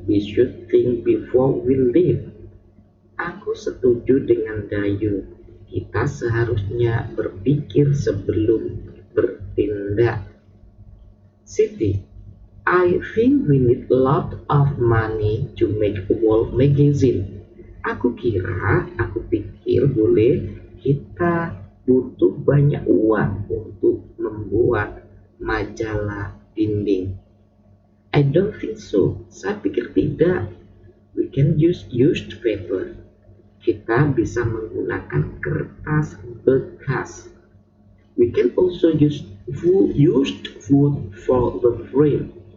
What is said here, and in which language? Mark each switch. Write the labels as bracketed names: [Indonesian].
[English] We should think before we leave. [Indonesian] Aku setuju dengan Dayu. Kita seharusnya berpikir sebelum bertindak. [English] Siti, I think we need a lot of money to make a wall magazine. [Indonesian] Aku pikir kita butuh banyak uang untuk membuat majalah dinding. [English] I don't think so. [Indonesian] Saya pikir tidak. [English] We can use used paper. [Indonesian] Kita bisa menggunakan kertas bekas. [English] We can also use used wood for the frame.